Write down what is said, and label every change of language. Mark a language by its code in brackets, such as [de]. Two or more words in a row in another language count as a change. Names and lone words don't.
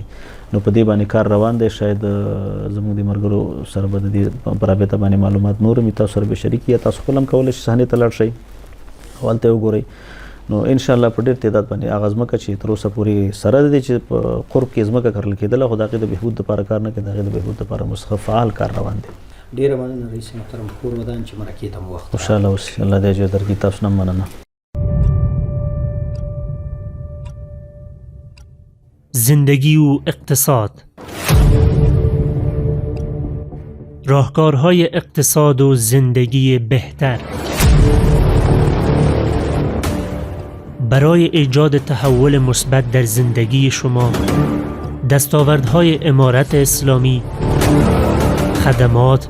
[ps] نو په دې باندې کار روان دی. شاید زموږ د ملګرو سره به د دې په رابطه باندې معلومات نور هم تاسو سره به شریک یا تاسو خپل هم کولی شئ صحنې ته لاړ شئ او هلته یې وګورئ. نو انشاءالله په ډېر تعداد باندې هغه ځمکه چې تر اوسه پورې سره دی چې په قرب کې ځمکه کرل کېدله، خو د هغې د بهبود دپاره کار نه کوي، د هغې د بهبود دپاره مستقل فعال کار روان دی. ډېره مننه رئیس محترم، کور ودان چې مرکې ته مو وخت خوشحاله اوسئ. الله دې اجر درکړي. تاسو نه مننه. [fa] زندگی و اقتصاد، راهکارهای اقتصاد و زندگی بهتر. برای ایجاد تحول مثبت در زندگی شما، دستاوردهای امارت اسلامی، خدمات،